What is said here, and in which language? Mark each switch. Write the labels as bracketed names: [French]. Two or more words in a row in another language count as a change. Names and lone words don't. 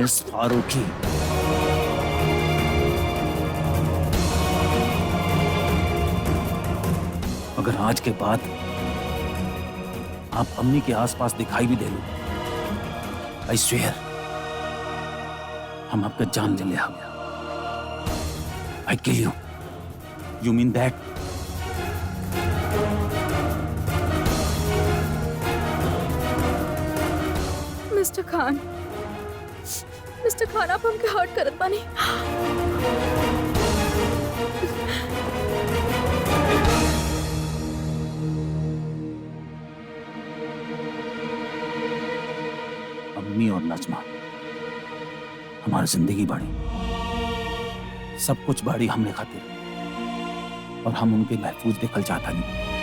[Bhojpuri] मिस फारूकी, अगर आज के बाद आप अम्मी के आसपास दिखाई भी दे लो, [English] I swear [Bhojpuri] हम आपका जान ले हम। [English] I kill you. You mean that? [Bhojpuri] मिस्टर खान, आप हमके हर्ट करत बानी। अम्मी और नजमा हमारी जिंदगी बाड़ी, सब कुछ बाड़ी हमने खातिर, और हम उनके महफूज देखल चाहता नहीं।